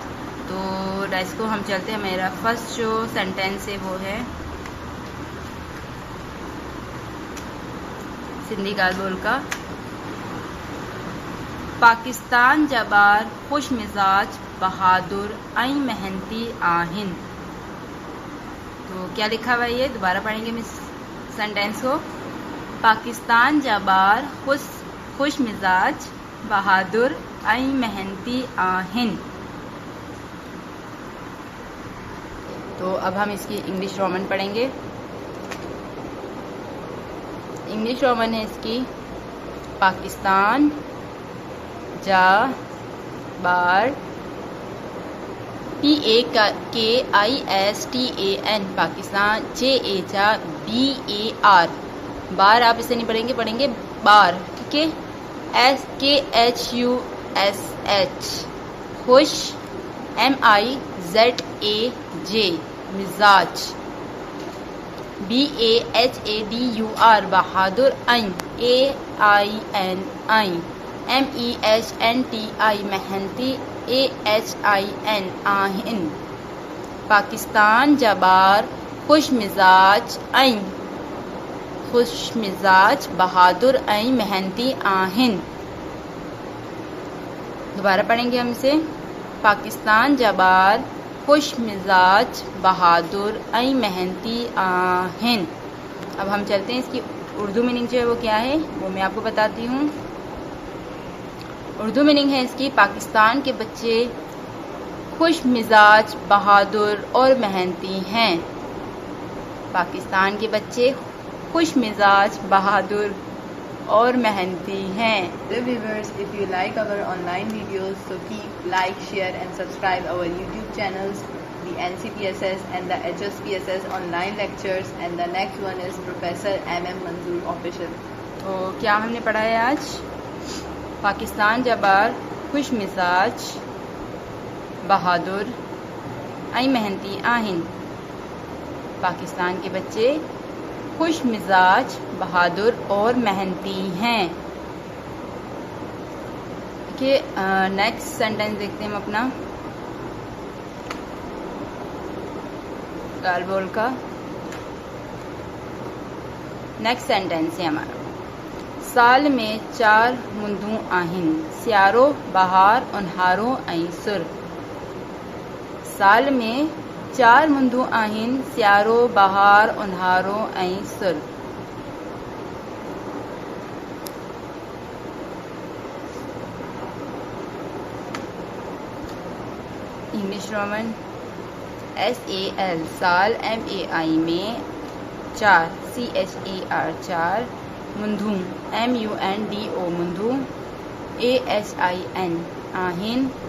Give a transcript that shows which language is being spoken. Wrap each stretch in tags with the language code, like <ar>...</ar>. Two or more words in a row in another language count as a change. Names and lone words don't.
<ur>تو لیٹس کو ہم چلتے ہیں. میرا فرسٹ جو سینٹنس ہے وہ ہے سندھی گالبول کا.</ur> <sd>पाकिस्तान जबार खुश मिजाज बहादुर ऐं मेहनती आहिन।</sd> <ur>تو کیا لکھا ہوا ہے یہ دوبارہ پڑھیں گے مس سینٹنس کو.</ur> <sd>पाकिस्तान जबार खुश मिजाज बहादुर ऐं मेहनती आहिन।</sd> <ur>تو اب ہم اس کی</ur> <en>English Roman</en> <ur>پڑھیں گے.</ur> <en>English Roman</en> <ur>ہے اس کی پاکستان جبار PAKISTAN پاکستان JABAR بار آپ اسے نہیں پڑھیں گے بار، ٹھیک ہے.</ur> <sd>SKHUSH खुश MIZAJ मिजाज BAHADUR बहादुर ऐं AIN MEHNTI मेहनती AHIN आहिन। पाकिस्तान जबार खुश मिजाज बहादुर ऐं मेहनती आहिन।</sd> <ur>دوبارہ پڑھیں گے ہم اسے.</ur> <sd>पाकिस्तान जबार खुश मिजाज बहादुर ऐं मेहनती आहिन।</sd> <ur>اب ہم چلتے ہیں اس کی اردو مینِنگ جو ہے وہ کیا ہے وہ میں آپ کو بتاتی ہوں. اردو مینِنگ ہے اس کی پاکستان کے بچے خوش مزاج بہادر اور محنتی ہیں. پاکستان کے بچے خوش مزاج بہادر اور محنتی ہیں.</ur> <en>Dear viewers, if you like our online videos, so keep like, share and subscribe our YouTube channels, the NCPSS and the HSPSS online lectures, and the next one is Professor MM Manzoor Official.</en> <ur>تو کیا ہم نے پڑھا ہے آج?</ur> <sd>पाकिस्तान जबार खुश मिजाज बहादुर ऐं मेहनती आहिन।</sd> <ur>پاکستان کے بچے خوش مزاج بہادر اور محنتی ہیں. دیکھیے</ur> <en>next sentence</en> <ur>دیکھتے ہیں ہم اپنا گالبول کا.</ur> <en>next sentence</en> <ur>ہے ہمارا</ur> <sd>साल में 4 मुंदू आहिन सियारो बहार उन्हारो ऐं सुर। साल में 4 मुंदू आहिन सियारो बहार उन्हारो ऐं सुर।</sd> <en>English Roman</en> <sd>SAL साल MAI में 4 CHAR 4 मुंदू MUNDO मुंदू AHIN आहिन</sd>